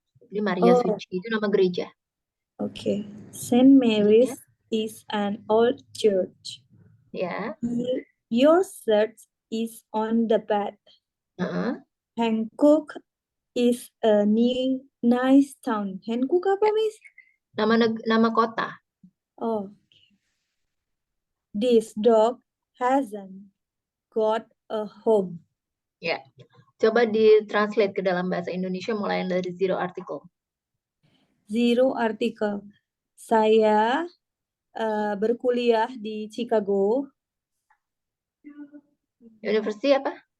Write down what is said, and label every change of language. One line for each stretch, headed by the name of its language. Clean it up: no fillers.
Indonesian: Jadi Maria suci itu nama gereja. Oke.
English: Saint Mary's is an old church.
Indonesian: Ya.
English: Your shirt is on the bed. Hancock is a nice town. Hancock apa, Miss?
Indonesian: Nama kota. Oh.
English: This dog hasn't got a home.
Indonesian: Ya. Coba ditranslate ke dalam bahasa Indonesia mulai dari zero article. Zero article. Saya berkuliah di Chicago. University apa?